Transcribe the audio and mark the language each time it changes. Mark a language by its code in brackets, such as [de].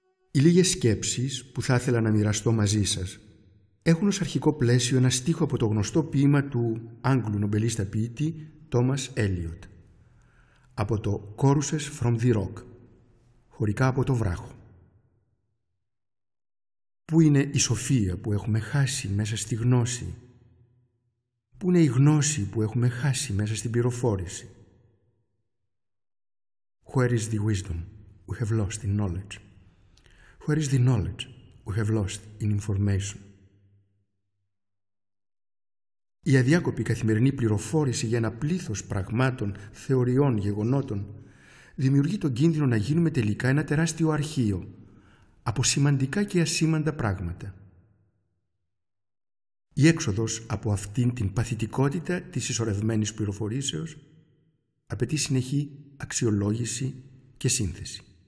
[el] Οι λίγες σκέψεις που θα ήθελα να μοιραστώ μαζί σας έχουν ως αρχικό πλαίσιο ένα στίχο από το γνωστό ποίημα του Άγγλου νομπελίστα ποιητή Thomas Eliot, από το Choruses from the Rock, χωρικά από το βράχο. Πού είναι η σοφία που έχουμε χάσει μέσα στη γνώση? Πού είναι η γνώση που έχουμε χάσει μέσα στην πληροφόρηση? [en] Where is the wisdom we have lost in knowledge? Where is the knowledge we have lost in information? [el] Η αδιάκοπη καθημερινή πληροφόρηση για ένα πλήθος πραγμάτων, θεωριών, γεγονότων δημιουργεί τον κίνδυνο να γίνουμε τελικά ένα τεράστιο αρχείο από σημαντικά και ασήμαντα πράγματα. Η έξοδος από αυτήν την παθητικότητα της συσσωρευμένης πληροφορήσεως απαιτεί συνεχή αξιολόγηση και σύνθεση.